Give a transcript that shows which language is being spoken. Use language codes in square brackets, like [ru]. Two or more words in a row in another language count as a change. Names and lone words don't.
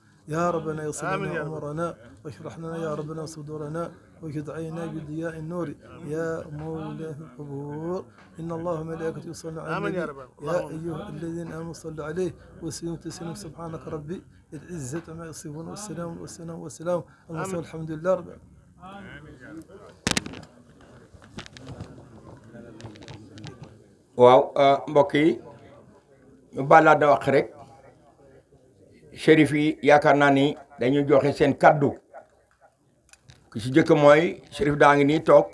[ar] يا ربنا يصل لنا أمرنا واشرح لنا يا ربنا صدورنا وجد عينا بضياء النور يا مولاه القبور. إن الله وملائكته يصلون على النبي يا أيها الذين آمنوا صلوا عليه وسلموا تسليما. سبحانك ربي العزة ما يصفون والسلام والسلام والسلام اللهم الحمد لله رب [wo] waaw mbokk yi ñu balaa da wax rek shérif yi yaakaar naa ni dañuy joxe seen kaddu ki ci jëkk mooy shérif daa ngi nii toog